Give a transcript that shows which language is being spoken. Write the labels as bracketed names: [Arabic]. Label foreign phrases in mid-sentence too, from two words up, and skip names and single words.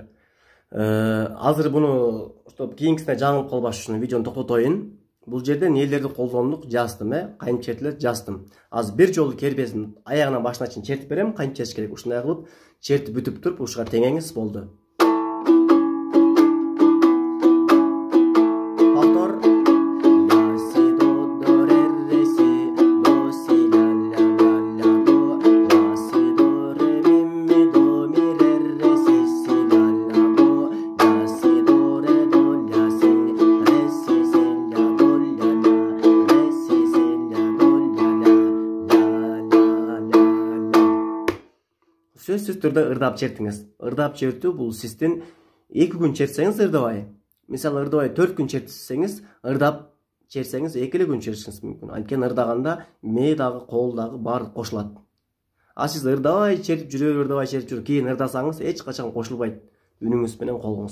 [Kyrgyz] Азыр буну кийинкисине жаңылып калбаш үчүн видеону токтотоюн. Бул жерде эмнелерди колдондук жаздым, кантип чертилет жаздым. Азыр бир жолу кербезин аягынан башына чейин чертип берем, кантип чертиш керек. Ушундай кылып чертип бүтүп туруп ушуга теңеңиз болду. Повтор. Ла си до ре ре си до си ла ла ла ла до ла си до ре ми до ми ре ре си си ла ла до ла си до ре до ля си ре си си ля до ля ля ре си си ля до ля ля ла ла ла. Сөзсүз түрдө ырдап чертиңиз. Ырдап чертүү бул сиздин 2 күн чертсеңиз ырдабай. Мисалы ырдабай 4 күн чертсеңиз, ырдап чертсеңиз 2 күн чертишиңиз мүмкүн. Анткени ырдаганда мээ дагы, кол дагы баары кошулат. А сиз ырдабай чертип жүрүп, кийин ырдасаңыз эч качан кошулбайт үнүңүз менен колуңуз.